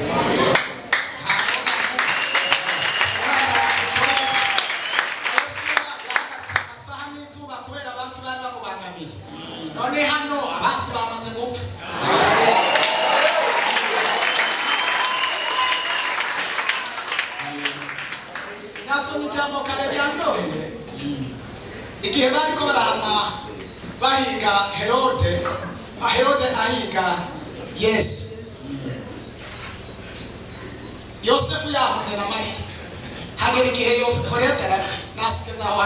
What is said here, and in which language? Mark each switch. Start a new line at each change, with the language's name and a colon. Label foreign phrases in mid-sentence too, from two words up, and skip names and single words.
Rundi: amasaha n'izuba kubera abansi bari bamubangamiye none hano abansi bamaze gupfa nasomye ijambo kare ryanyoheye igihe bariko barahama bahiga Herode ahiga Yesu Yosefu yahunze na Mariya hagera igihe Herode arapfa nasigeza aho